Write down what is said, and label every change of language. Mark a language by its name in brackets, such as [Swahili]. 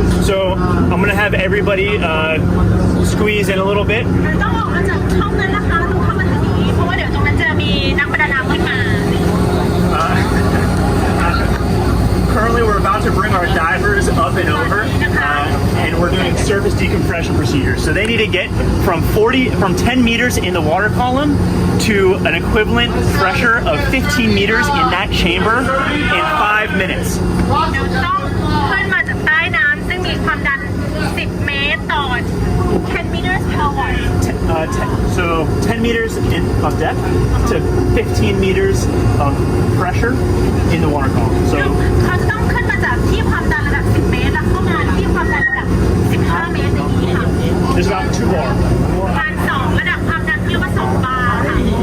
[English] So I'm going to have everybody squeeze in a little bit. [Thai] ต้องออกมาจากห้องนั้นนะคะต้องเข้ามาทางนี้เพราะว่าเดี๋ยวตรงนั้นจะมีนักประดาน้ำขึ้นมา [English] Currently, we're about to bring our divers up and over, and we're doing surface decompression procedures. So they need to get from 10 meters in the water column to an equivalent pressure of 15 meters in that chamber in 5 minutes. [Thai] เดี๋ยวต้องขึ้นมาจากใต้น้ำซึ่งมีความดัน 10 เมตรต่อ [English] 10 meters per hour. So 10 meters of depth to 15 meters of pressure in the water column. So [Thai] เขาจะต้องขึ้นมาจากที่ความดันระดับ 10 เมตรแล้วเข้ามาที่ความดันระดับ 15 เมตรอย่างนี้ค่ะ [English] there's about 2 bar. [Thai] การ2ระดับความดันเรียกว่า2 บาร์ค่ะ